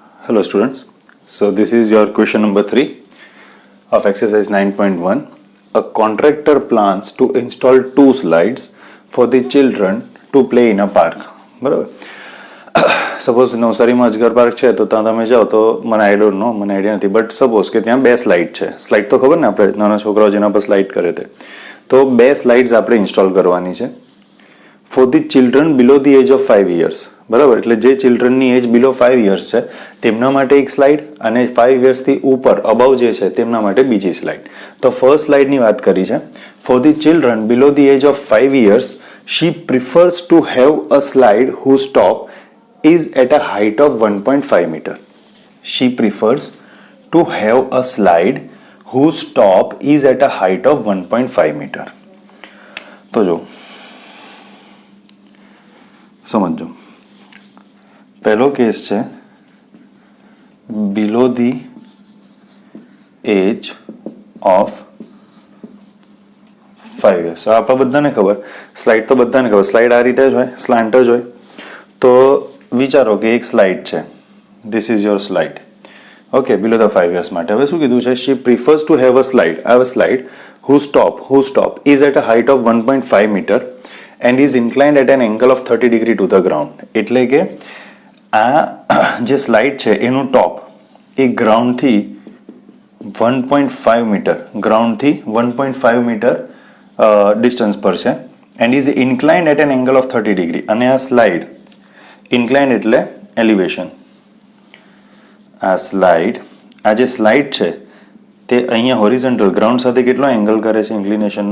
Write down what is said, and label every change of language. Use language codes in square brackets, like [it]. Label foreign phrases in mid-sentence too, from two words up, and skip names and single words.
[en] Hello students. So this is your question number 3 of exercise 9.1. A contractor plans to install 2 slides for the children to play in a park. [gu] બરાબર. સપોઝ નવસારીમાં અજગર પાર્ક છે તો ત્યાં તમે જાઓ તો મને [en] I don't know, [gu] મને આઈડિયા નથી, [en] but suppose [gu] કે ત્યાં 2 સ્લાઇડ છે. સ્લાઇડ તો ખબર ને આપણે નાના છોકરાઓ જેના પર સ્લાઇડ કરે તે, તો 2 સ્લાઇડ્સ આપણે ઇન્સ્ટોલ કરવાની છે [en] for the children below the age of 5 years. [gu] બરાબર, એટલે જે ચિલ્ડ્રનની એજ બિલો 5 years છે તેમના માટે એક સ્લાઇડ અને 5 yearsથી ઉપર અબાઉ જે છે તેમના માટે બીજી સ્લાઇડ. તો ફર્સ્ટ સ્લાઇડની વાત કરી છે. [en] for the children below the age of 5 years, she prefers to have a slide whose top is at a height of 1.5 meter. She prefers to have a slide whose top is at a height of 1.5 meter. [gu] તો જો સમજો, પહેલો કેસ છે [en] below the age of 5 years. [gu] આપણા બધાને ખબર, સ્લાઇડ તો બધાને ખબર, સ્લાઇડ આ રીતે જ હોય, સ્લાન્ટ જ હોય. તો વિચારો કે એક સ્લાઇડ છે, [en] this is your slide, [gu] ઓકે, [en] below the 5 years [gu] માટે. હવે શું કીધું છે? [en] she prefers to have a slide whose top is at a height of 1.5 meter and is inclined at an angle of 30 degree to the ground. [gu] એટલે કે આ જે સ્લાઇડ છે એનું ટોપ એ ગ્રાઉન્ડથી 1.5 મીટર, ગ્રાઉન્ડથી 1.5 મીટર ડિસ્ટન્સ પર છે, [en] and is inclined at an angle of 30 degree. [gu] અને આ સ્લાઇડ, ઇન્ક્લાઇન્ડ એટલે એલિવેશન, આ જે સ્લાઇડ છે તે અહીંયા [en] horizontal ground [gu] સાથે કેટલો એંગલ કરે છે ઇન્ક્લિનેશનનો?